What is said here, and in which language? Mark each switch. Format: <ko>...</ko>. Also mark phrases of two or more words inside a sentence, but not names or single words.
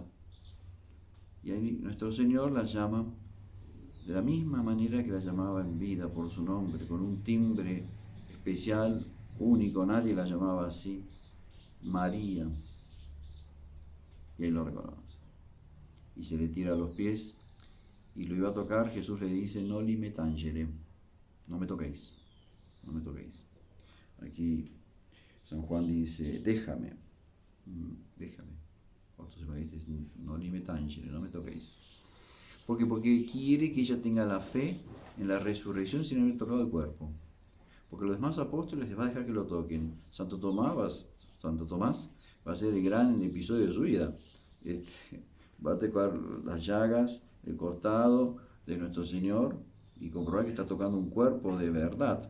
<es>Y ahí nuestro Señor la llama de la misma manera que la llamaba en vida, por su nombre, con un timbre especial, único, nadie la llamaba así, María. Y ahí lo reconoce. Y se le tira a los pies y lo iba a tocar. Jesús le dice,</es> <la>noli me tangere,</la> <es>no me toquéis, no me toquéis. Aquí San Juan dice, déjame. Otros evangelistas dicen,</es> <la>noli me tangere,</la> <es>no me toquéis. ¿Por qué? Porque quiere que ella tenga la fe en la resurrección sin haber tocado el cuerpo. Porque los demás apóstoles les va a dejar que lo toquen. Santo Tomás va a ser el gran episodio de su vida. Va a tocar las llagas, el costado de nuestro Señor y comprobar que está tocando un cuerpo de verdad.</es>